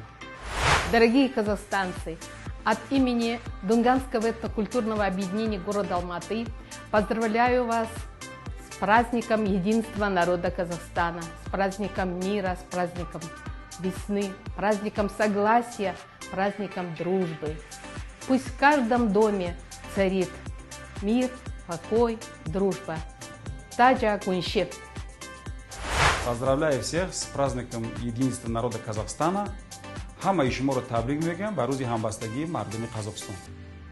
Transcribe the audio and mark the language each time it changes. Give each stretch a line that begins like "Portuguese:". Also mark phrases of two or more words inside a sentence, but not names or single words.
Russian: Дорогие казахстанцы, от имени Дунганского этнокультурного объединения города Алматы поздравляю вас с праздником единства народа Казахстана, с праздником мира, с праздником весны, праздником согласия, праздником дружбы. Пусть в каждом доме царит мир, покой, дружба. Таджа Гуншев. Поздравляю всех с праздником единства народа Казахстана.
Tajik: Хамаи шуморо табрик мегӯям ба рӯзи ҳамбастагии мардуми Қазоқистон.